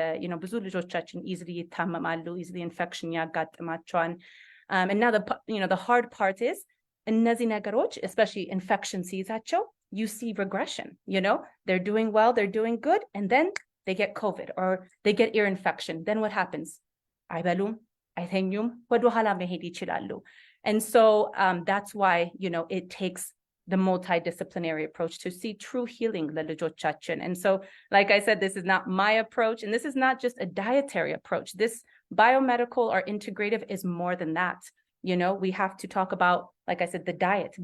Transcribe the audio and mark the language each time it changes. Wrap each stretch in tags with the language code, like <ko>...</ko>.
<en>You know,</en> <am>ብዙ ልጆቻችን</am> <en>easily</en> <am>ይታመማሉ,</am> <en>easily infection</en> <am>ያጋጥማቸዋል.</am> <en>And now the hard part is</en> <am>እነዚህ ነገሮች,</am> <en>especially infection</en> <am>ሲይዛቸው,</am> <en>you see regression. You know, they're doing well, they're doing good, and then they get COVID or they get ear infection. Then what happens?</en> <am>አይበሉም, አይተኙም, ወደ ኋላ መሄድ ይችላሉ.</am> <en>And so that's why, you know, it takes the multidisciplinary approach to see true healing</en> <am>ለልጆቻችን.</am> <en>And so, like I said, this is not my approach, and this is not just a dietary approach. This biomedical or integrative is more than that. You know, we have to talk about, like I said, the diet.</en>